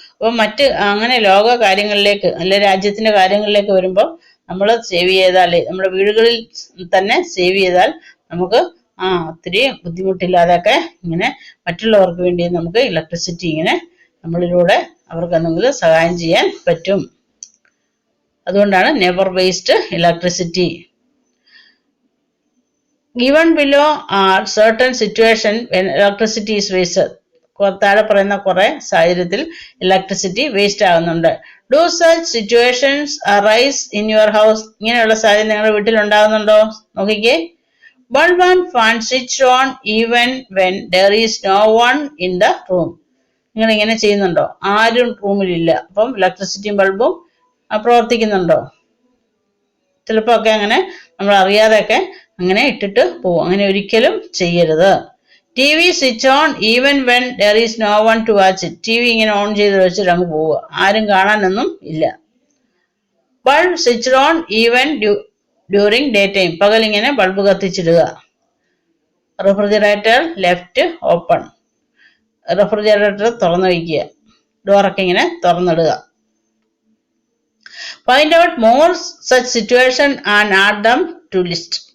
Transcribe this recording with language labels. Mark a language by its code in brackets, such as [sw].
[ml] അപ്പൊ മറ്റ് അങ്ങനെ ലോക കാര്യങ്ങളിലേക്ക് അല്ലെ രാജ്യത്തിന്റെ കാര്യങ്ങളിലേക്ക് വരുമ്പോൾ നമ്മൾ സേവ് ചെയ്താൽ, നമ്മുടെ വീടുകളിൽ തന്നെ സേവ് ചെയ്താൽ നമുക്ക് ഒത്തിരി ബുദ്ധിമുട്ടില്ലാതെയൊക്കെ ഇങ്ങനെ മറ്റുള്ളവർക്ക് വേണ്ടി നമുക്ക് ഇലക്ട്രിസിറ്റി ഇങ്ങനെ നമ്മളിലൂടെ അവർക്ക് എന്തെങ്കിലും സഹായം ചെയ്യാൻ പറ്റും. അതുകൊണ്ടാണ് [en] Never waste electricity. Given below are certain situation when electricity is wasted. [ml] താഴെ പറയുന്ന കുറെ സാഹചര്യത്തിൽ ഇലക്ട്രിസിറ്റി വേസ്റ്റ് ആകുന്നുണ്ട്. [en] Do such situations arise in your house? [ml] ഇങ്ങനെയുള്ള സാഹചര്യം നിങ്ങളുടെ വീട്ടിൽ ഉണ്ടാകുന്നുണ്ടോ? നോക്കിക്കേ. [en] Bulb and fan switch on even when there is no one in the room. [ml] നിങ്ങൾ ഇങ്ങനെ ചെയ്യുന്നുണ്ടോ? ആരും റൂമിലില്ല, അപ്പം ഇലക്ട്രിസിറ്റിയും ബൾബും പ്രവർത്തിക്കുന്നുണ്ടോ? ചിലപ്പോ ഒക്കെ അങ്ങനെ നമ്മൾ അറിയാതെയൊക്കെ അങ്ങനെ ഇട്ടിട്ട് പോവും. അങ്ങനെ ഒരിക്കലും ചെയ്യരുത്. [en] T V switch on even when there is no one to watch it. [ml] T V ഇങ്ങനെ ഓൺ ചെയ്ത് വെച്ചിട്ട് അങ്ങ് പോവുക, ആരും കാണാനൊന്നും ഇല്ല. [en] Bulb switch on even during day time. [ml] പകൽ ഇങ്ങനെ bulb കത്തിച്ചിടുക. [en] Refrigerator left open. [ml] Refrigerator തുറന്നു വയ്ക്കുക, ഡോറൊക്കെ ഇങ്ങനെ തുറന്നിടുക. [en] Find out more such situation and add them to list.